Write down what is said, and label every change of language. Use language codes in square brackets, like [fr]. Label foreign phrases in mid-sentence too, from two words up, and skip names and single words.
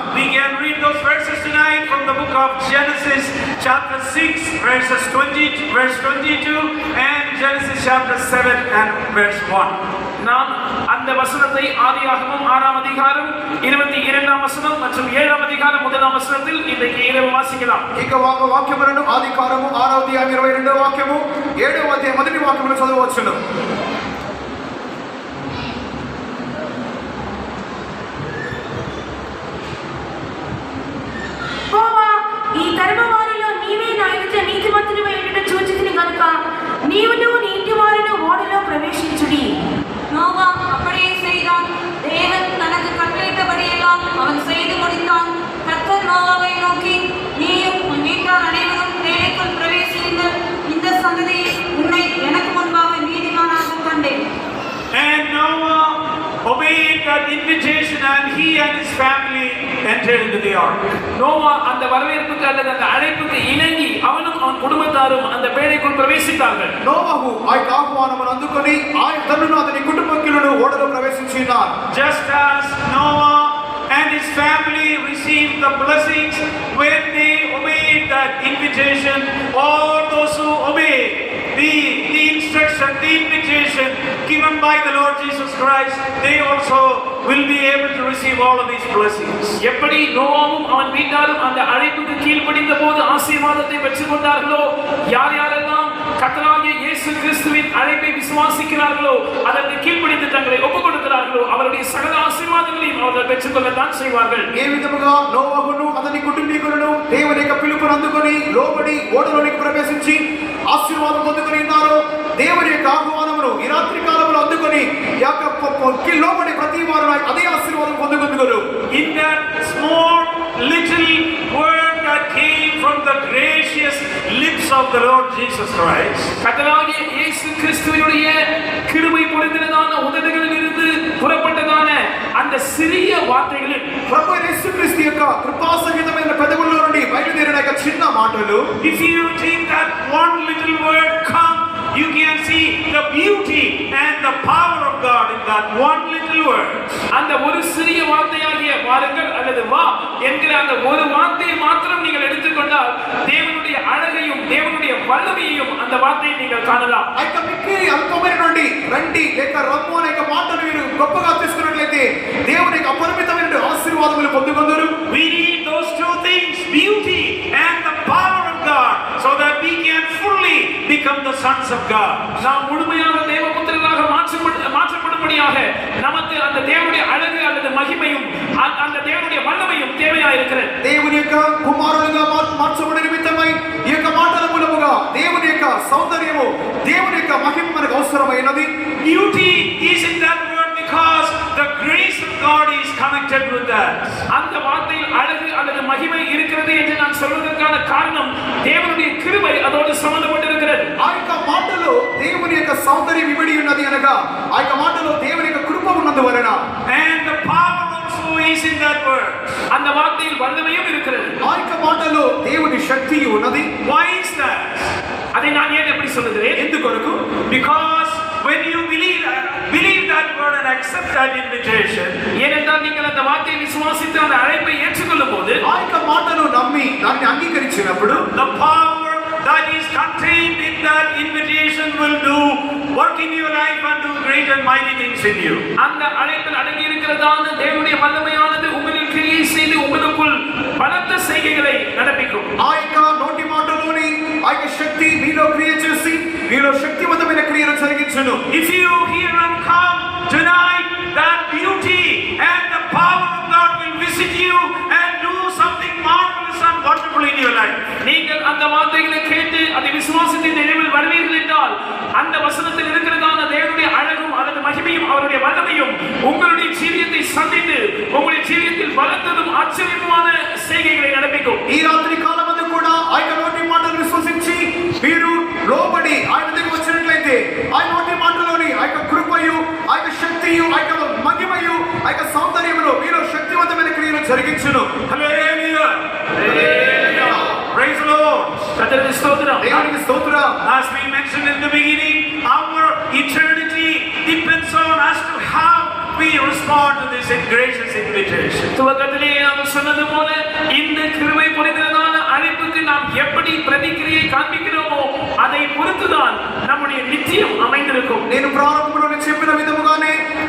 [en] We can read those verses tonight from the book of Genesis chapter 6 verse 22 and Genesis chapter 7 and verse 1. [ta] நாம் அந்த வசனத்தை ஆதியாகமம் 6ஆம் அதிகாரம் 22ஆம் வசனம் மற்றும் 7ஆம் அதிகாரம் 1ஆம் வசனத்தில் இன்றைக்கு இரவு வாசிக்கலாம். [te] ఇక వాక్యములను ఆదికాండము 6వ అధ్యాయం 22వ వాక్యము 7వ అధ్యాయం మొదటి వాక్యమును చదవవచ్చును. ఈ తరము వారిలో నీవే నా ఎదుట నీతిమంతునివై ఉండుట చూచితిని గనుక నీవును నీ ఇంటి వారును ఓడలో ప్రవేశించుడి. [ta] நோவா அப்படியே செய்தான். தேவன் தனக்கு கட்டளையிட்டபடியெல்லாம் அவன் செய்து முடித்தான். கர்த்தர் நோவாவை நோக்கி, நீயும் உன் வீட்டார் அனைவரும் தேவைக்குள் பிரவேசியுங்கள். இந்த சந்ததியில் உன்னை எனக்கு முன்பாக நீதிமானாக கண்டேன். [en] And Noah obeyed that invitation and he and his family entered into the ark. [ta] நோவா அந்த வரவேற்புக்கு அல்லது அந்த அழைப்புக்கு இணங்கி அவனும் அவன் குடும்பத்தாரும் அந்த பேழைக்குள் பிரவேசித்தார்கள். [te] నోవహు ఆ ఆహ్వానమును అందుకొని తనను అతని కుటుంబీకులను ఓడలో ప్రవేశించినారు. [en] Just as Noah and his family received the blessings when they obeyed that invitation, all those who obey the instruction, the invitation given by the Lord Jesus Christ, they also will be able to receive all of these blessings. [ta] எப்படி நோவாவும் அவன் வீட்டாரும் அந்த அழைப்புக்கு கீழ்ப்படிந்த போது ஆசீர்வாதத்தை பெற்றுக் கொண்டார்களோ, யார் யாரெல்லாம் கர்த்தராகிய இயேசு கிறிஸ்துவின் அழைப்பை விசுவாசிக்கிறார்களோ, அதற்கு கீழ்ப்படிந்து தங்களை ஒப்புக் கொடுக்கிறார்களோ, அவருடைய சகல ஆசீர்வாதங்களையும் அவர்கள் பெற்றுக்கொள்ளத்தான் செய்வார்கள். [te] ఏ విధముగా నోవహును అతని కుటుంబీకులను దేవుని యొక్క పిలుపును అందుకొని లోబడి ఓడలోనికి ప్రవేశించి ఆశీర్వాదం పొందుకొని ఉన్నారో, దేవుని యొక్క ఆహ్వానమును ఈ రాత్రి కాలంలో అందుకొని లోబడి ప్రతి వారు అదే ఆశీర్వాదం పొందుకుందురు. [en] In that small little word that came from the gracious lips of the Lord Jesus Christ, [ta] கர்த்தராகிய இயேசு கிறிஸ்துவினுடைய கிருபை பொழிந்ததான உதடுகளில் இருந்து புறப்பட்டதான அந்த சிறிய வார்த்தைகளில் [te] ప్రభు యేసుక్రీస్తు యొక్క కృపా సహితమైన పెదవుల్లో నుండి బయలుదేరిన యొక్క చిన్న మాటలు, [en] if you take that one little word come, you can see the beauty and the power of God in that one little word. [ta] அந்த ஒரு சிறிய வார்த்தையாகிய வாருங்கள் அல்லது வா என்கிற அந்த ஒரு வார்த்தையை மாத்திரம் நீங்கள் எடுத்துக்கொண்டால் தேவனுடைய அழகையும் தேவனுடைய வல்லமையையும் அந்த வார்த்தையை நீங்கள் காணலாம். [te] ఆ యొక్క మిక్కిలి అల్పమైన నుండి రండి లేక రమ్ము అనే యొక్క మాటను మీరు గొప్పగా తీసుకున్నట్లయితే దేవుని యొక్క అపరిమితమైన ఆశీర్వాదములు పొందుకొందురు. [en] We need those two things, beauty and the power of God, so that we can fully become the sons of God. [ta] நாம் முழுமையாக தேவபுத்திரர்களாக மாற்றப்படும்படியாக நமக்கு அந்த தேவனுடைய அழகு அல்லது மகிமையும் அந்த தேவனுடைய வல்லமையும் தேவையா இருக்கிறது. [te] దేవుని యొక్క కుమారులుగా మార్చబడిన నిమిత్తమై ఈ యొక్క మాటల మూలముగా దేవుని యొక్క సౌందర్యము దేవుని యొక్క మహిమ మనకు అవసరమైనది. [en] Beauty is in that word because the grace of God is connected with that. [ta] அந்த வார்த்தையில் அழகு அல்லது மகிமை இருக்கிறது என்று நான் சொல்வதற்கான காரணம் தேவனுடைய கிருபை அதோடு சம்பந்தப்பட்டிருக்கிறது. [te] ఆ యొక్క మాటలో దేవుని యొక్క సౌందర్యం ఇమిడి ఉన్నది అనగా ఆ యొక్క మాటలో దేవుని యొక్క కృప ఉన్నందువలన, [en] And the power also is in that word. [ta] அந்த வார்த்தையில் வல்லமையும் இருக்கிறது. [te] ఆ యొక్క మాటలో దేవుని శక్తి ఉన్నది. [en] Why is that? [ta] அதை நான் ஏன் எப்படி சொல்லுகிறேன்? [te] ఎందుకొరకు? [en] Because when you believe that word and accept that invitation, [ta] ஏனென்றால் நீங்கள் அந்த வார்த்தையை விசுவாசித்து அந்த அழைப்பை ஏற்றுக்கொள்ளும் போது [te] ఆ యొక్క మాటను నమ్మి దాన్ని అంగీకరించినప్పుడు [en] the power that is contained in that invitation will do work in your life and do great and mighty things in you. [ta] அந்த அழைப்பில் அடங்கி இருக்கிறதான தேவனுடைய வல்லமையானது உங்களில் கிரியை செய்து உங்களுக்குள் பலத்த செய்கைகளை நடப்பிக்கும். [te] ఆ యొక్క నోటి మాటలోని ఆ యొక్క శక్తి మీలో క్రియ చేసి మీలో శక్తివంతమైన క్రియలు జరిగించును. [en] If you hear and come tonight, that beauty and the power of God will visit you and do something marvelous and wonderful in your life. [ta] நீங்கள் அந்த வார்த்தைகளை கேட்டு அதை விசுவாசத்தின் நினைவில் வருவீர்கள் என்றால் அந்த வசனத்தில் இருக்கிறதான தேவனுடைய அழகும் அல்லது மகிமையும் அவருடைய வல்லமையும் உங்களுடைய ஜீவியத்தை சந்தித்து உங்களுடைய ஜீவியத்தில் பலத்ததும் ஆச்சரியமான செய்கைகளை நடப்பிக்கும். [te] ఈ రాత్రి కాలమందు కూడా ఆ యొక్క నోటి మాటలు విశ్వసించి మీరు లోబడి ఆయన దగ్గరికి వచ్చినట్లయితే ఆ నోటి మాటలోని ఆ యొక్క కృపయు ఆ యొక్క శక్తియు ఆ యొక్క మహిమయు ఆ యొక్క సౌందర్యమును మీలో శక్తివంతమైన క్రియలు జరిగించును. [en] Hallelujah. Praise the Lord. [te] కర్తరునికి స్తోత్రం. దేవునికి స్తోత్రం. [en] As we mentioned in the beginning, our eternity depends on us to how we respond to this gracious invitation. [ta] துவக்கத்திலே நாம் சொன்னது போல இந்த கிருபை பொழிந்ததான அழைப்புக்கு நாம் எப்படி பிரதிக்கிரியை காண்பிக்கிறோமோ அதை பொறுத்துதான் நம்முடைய நித்தியம் அமைந்திருக்கும். [te] నేను ప్రారంభంలోనే చెప్పిన విధముగానే